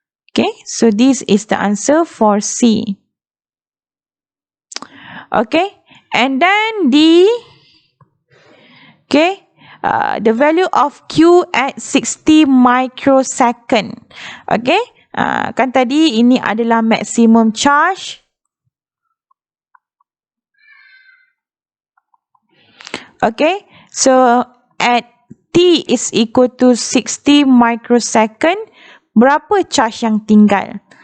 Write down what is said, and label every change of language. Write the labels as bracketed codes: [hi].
[en] Okay, so this is the answer for C. Okay, and then D. Okay, the value of Q at 60 microsecond. [ms] Okay, kan tadi ini adalah maximum charge. [en] Okay, so at T is equal to 60 microsecond. [ms] Berapa charge yang tinggal?